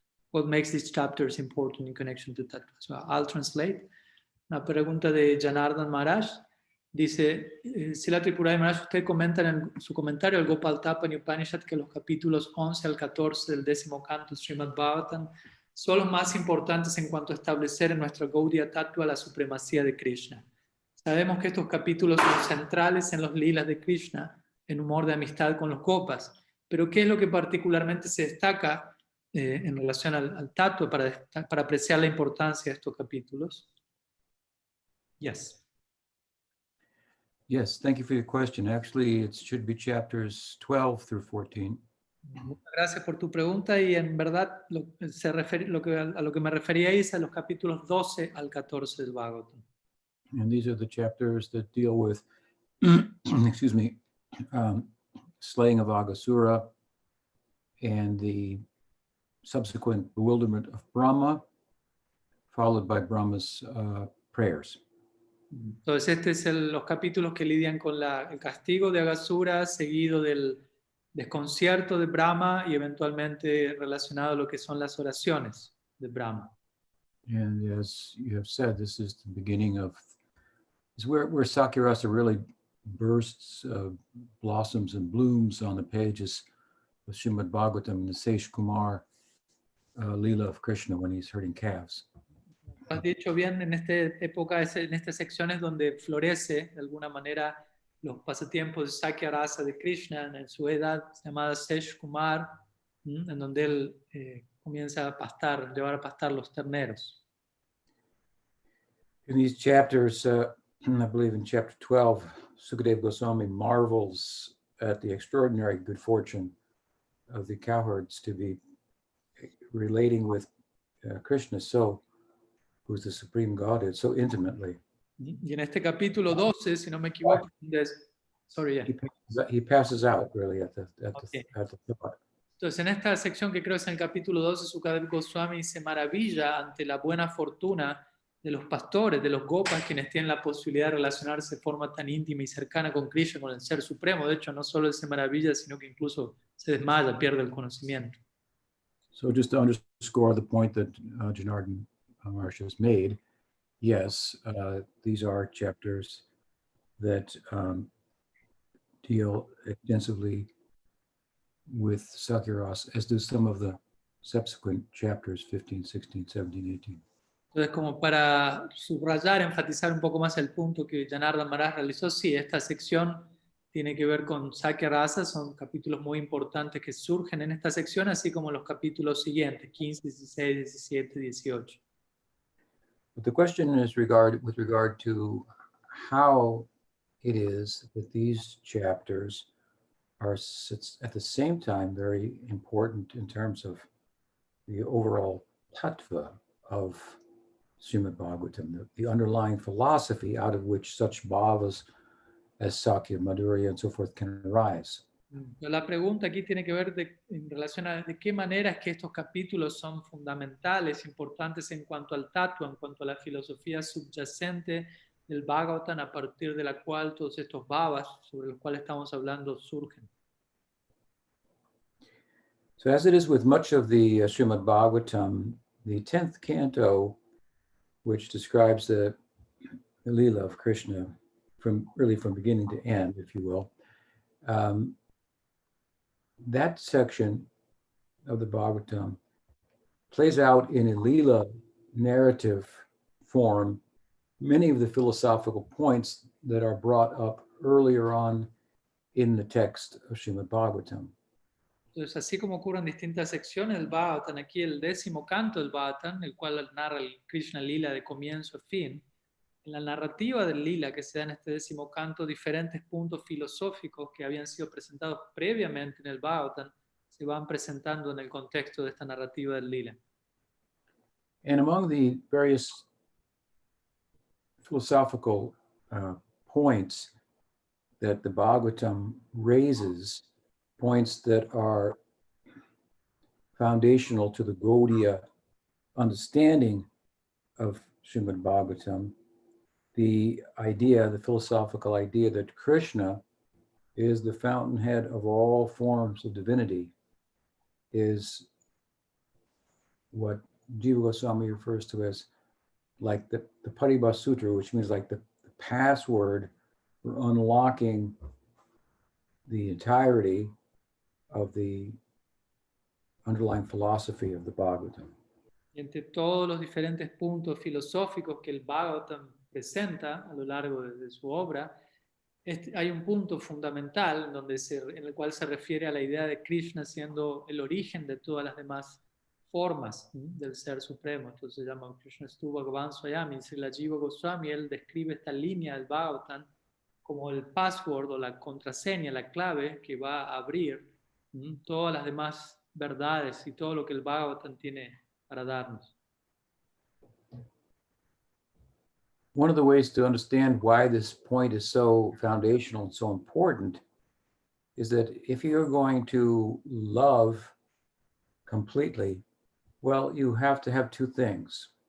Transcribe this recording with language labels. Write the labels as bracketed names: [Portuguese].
[English] What makes these chapters important in connection to Tattva? So I'll translate. [Spanish] Una pregunta de Janardhan Maharaj. Dice, Sila Tripurari Maharaj, usted comenta en su comentario al Gopal Tapani Upanishad que los capítulos 11 al 14 del 10º canto Srimad Bhagavatam son los más importantes en cuanto a establecer en nuestra Gaudiya Tattva la supremacía de Krishna. Sabemos que estos capítulos son centrales en los lilas de Krishna, en humor de amistad con los Gopas, pero ¿qué es lo que particularmente se destaca en relación al Tattva para apreciar la importancia de estos capítulos? [English] Yes. Yes, thank you for your question. Actually, it should be chapters 12 through 14. [Spanish] Muchas gracias por tu pregunta y en verdad a lo que me refería es a los capítulos 12 al 14 del Bhagavatam. [English] And these are the chapters that deal with, excuse me, slaying of Aghasura and the subsequent bewilderment of Brahma, followed by Brahma's prayers. [Spanish] Entonces este es los capítulos que lidian con el castigo de Aghasura, seguido del desconcierto de Brahma y eventualmente relacionado a lo que son las oraciones de Brahma. [English] And as you have said, this is the beginning of, is where Sakyarasa really bursts, blossoms and blooms on the pages of Srimad Bhagavatam, the Seish Kumar Leela of Krishna when he's herding calves. [Spanish] Has dicho bien, en esta época, en estas secciones donde florece de alguna manera los pasatiempos de Sakya Rasa de Krishna en su edad llamada Sesh Kumar, en donde él comienza a pastar, llevar a pastar los terneros. [English] In these chapters, I believe in chapter 12, Sukadeva Goswami marvels at the extraordinary good fortune of the cowherds to be relating with Krishna, who's the supreme Godhead, so intimately. [Spanish] Y en este capítulo 12, si no me equivoco, [English] sorry, yeah. He passes out really at the thought. [Spanish] Entonces, en esta sección que creo es en el capítulo 12, Sukadeva Goswami se maravilla ante la buena fortuna de los pastores, de los gopas, quienes tienen la posibilidad de relacionarse de forma tan íntima y cercana con Krishna, con el Ser Supremo. De hecho, no solo él se maravilla, sino que incluso se desmaya, pierde el conocimiento. [English] So just to underscore the point that Janardhan Maharaj has made, yes, these are chapters that deal extensively with Sakyarasa, as do some of the subsequent chapters, 15, 16, 17, 18. [Spanish] Entonces, como para subrayar, enfatizar un poco más el punto que Janardhan Maharaj realizó, sí, esta sección tiene que ver con Sakya Rasa, son capítulos muy importantes que surgen en esta sección, así como los capítulos siguientes, 15, 16, 17, 18. [English] But the question is with regard to how it is that these chapters are at the same time very important in terms of the overall tattva of Srimad Bhagavatam, the underlying philosophy out of which such bhavas as Sakya, Madhurya, and so forth can arise. [Spanish] La pregunta aquí tiene que ver en relación a de qué manera es que estos capítulos son fundamentales, importantes en cuanto al tattva, en cuanto a la filosofía subyacente del Bhagavatam, a partir de la cual todos estos bhavas sobre los cuales estamos hablando surgen. [English] So as it is with much of the Srimad Bhagavatam, the 10th canto, which describes the Leela of Krishna from beginning to end, if you will, that section of the Bhagavatam plays out in a Leela narrative form many of the philosophical points that are brought up earlier on in the text of Srimad Bhagavatam. [Spanish] Entonces, así como ocurren distintas secciones del Bhagavatam, aquí el 10º canto del Bhagavatam, el cual narra el Krishna Lila de comienzo a fin, en la narrativa del Lila que se da en este 10º canto, diferentes puntos filosóficos que habían sido presentados previamente en el Bhagavatam se van presentando en el contexto de esta narrativa del Lila. [English] And among the various philosophical points that the Bhagavatam raises, points that are foundational to the Gaudiya understanding of Srimad Bhagavatam, the philosophical idea that Krishna is the fountainhead of all forms of divinity is what Jiva Goswami refers to as like the Paribhasa Sutra, which means like the password for unlocking the entirety of the underlying philosophy of the Bhagavatam. [Spanish] Y entre todos los diferentes puntos filosóficos que el Bhagavatam presenta a lo largo de su obra, hay un punto fundamental en el cual se refiere a la idea de Krishna siendo el origen de todas las demás formas del Ser Supremo. Entonces se llama Krishna Stu Bhagavan Swayami. La Jiva Goswami, él describe esta línea del Bhagavatam como el password o la contraseña, la clave que va a abrir todas las demás verdades y todo lo que el Bhagavatam tiene para darnos. [English] One of the ways to understand why this point is so foundational and so important is that if you're going to love completely, well, you have to have two things.